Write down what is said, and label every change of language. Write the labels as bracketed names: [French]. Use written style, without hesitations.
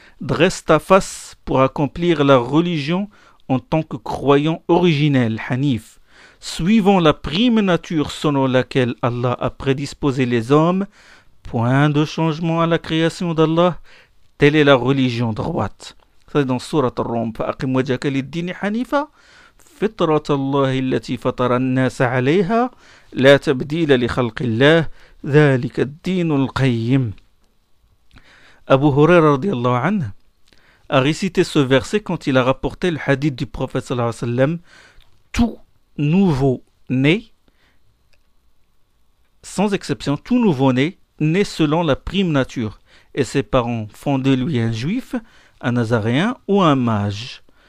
[French] Dresse ta face pour accomplir la religion en tant que croyant originel, Hanif, suivant la prime nature selon laquelle Allah a prédisposé les hommes. Point de changement à la création d'Allah, telle est la religion droite. C'est dans Surat Ar-Rum: [Arabic] فَأَقِمْ وَجْهَكَ لِلدِّينِ حَنِيفًا فطرة الله التي فطر الناس عليها لا تبديل لخلق الله ذلك الدين القيم. [French] Abu Huraira radiyallahu anhu a récité ce verset quand il a rapporté le hadith du prophète sallallahu alayhi wa sallam: tout nouveau-né, sans exception, tout nouveau-né, né selon la prime nature, et ses parents font de lui un juif, un nazaréen ou un mage.